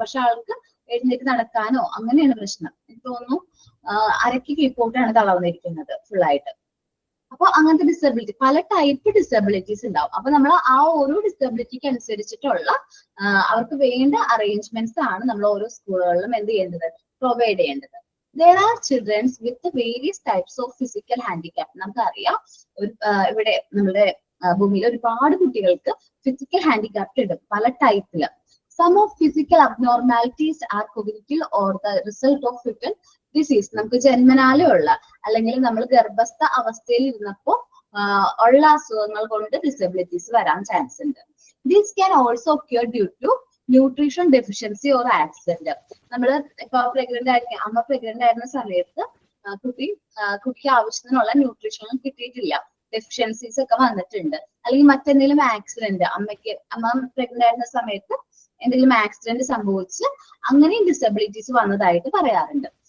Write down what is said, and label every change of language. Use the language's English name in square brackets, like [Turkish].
[Malayalam] പക്ഷെ ആൾക്ക് എഴുന്നേറ്റ് നടക്കാനോ അങ്ങനെയാണ് പ്രശ്നം. എനിക്ക് തോന്നുന്നു അരക്ക് കീഴ്പോട്ടാണ് തളർന്നിരിക്കുന്നത് ഫുള്ളായിട്ട്. അപ്പൊ അങ്ങനത്തെ ഡിസബിലിറ്റി, പല ടൈപ്പ് ഡിസബിലിറ്റീസ് ഉണ്ടാവും. അപ്പൊ നമ്മൾ ആ ഓരോ ഡിസബിലിറ്റിക്ക് അനുസരിച്ചിട്ടുള്ള അവർക്ക് വേണ്ട അറേഞ്ച്മെന്റ്സ് ആണ് നമ്മൾ ഓരോ സ്കൂളുകളിലും എന്ത് ചെയ്യേണ്ടത്, പ്രൊവൈഡ് ചെയ്യേണ്ടത്. [English] There are children with various types of physical handicap. [Malayalam] നമുക്കറിയാം ഇവിടെ നമ്മുടെ ഭൂമിയിൽ ഒരുപാട് കുട്ടികൾക്ക് ഫിസിക്കൽ ഹാൻഡിക്യാപ്റ്റ് ഉണ്ട്, പല ടൈപ്പില്. [English] Some of physical abnormalities are cognitive or the result of certain disease. [Malayalam] നമുക്ക് ജന്മനാലേ ഉള്ള അല്ലെങ്കിൽ നമ്മൾ ഗർഭസ്ഥ അവസ്ഥയിൽ ഇരുന്നപ്പോ ഉള്ള അസുഖങ്ങൾ കൊണ്ട് ഡിസബിലിറ്റീസ് വരാൻ ചാൻസ് ഉണ്ട്. [English] This can also occur due to nutrition deficiency or accident. [Malayalam] നമ്മൾ ഇപ്പൊ അമ്മ പ്രഗ്നന്റ് ആയിരുന്ന സമയത്ത് കുട്ടിക്ക് ആവശ്യത്തിനുള്ള ന്യൂട്രീഷൻ കിട്ടിയിട്ടില്ല, ഡെഫിഷ്യൻസീസ് ഒക്കെ വന്നിട്ടുണ്ട്. അല്ലെങ്കിൽ മറ്റെന്തെങ്കിലും ആക്സിഡന്റ്, അമ്മ പ്രഗ്നന്റ് ആയിരുന്ന സമയത്ത് എന്തെങ്കിലും ആക്സിഡന്റ് സംഭവിച്ച് അങ്ങനെയും ഡിസബിലിറ്റീസ് വന്നതായിട്ട് പറയാറുണ്ട്.